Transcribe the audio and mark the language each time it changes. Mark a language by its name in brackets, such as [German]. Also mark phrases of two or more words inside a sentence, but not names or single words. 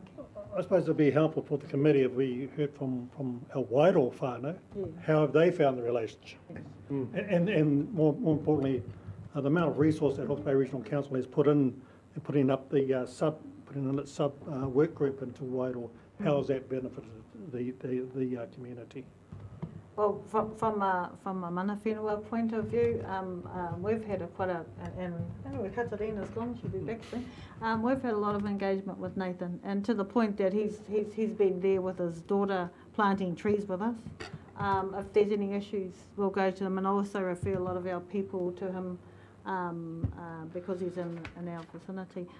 [English] I suppose it'd be helpful for the committee if we heard from our Wairoa whānau, how have they found the relationship? And more importantly, the amount of resource that Hawke's Bay Regional Council has put in its sub work group into Wairoa, how has that benefited the community? Well, from a [Māori] mana whenua [English] point of view, we've had and anyway, Katarina's gone, she'll be back soon. We've had a lot of engagement with Nathan, and to the point that he's been there with his daughter planting trees with us. If there's any issues, we'll go to him, and also refer a lot of our people to him because he's in our vicinity.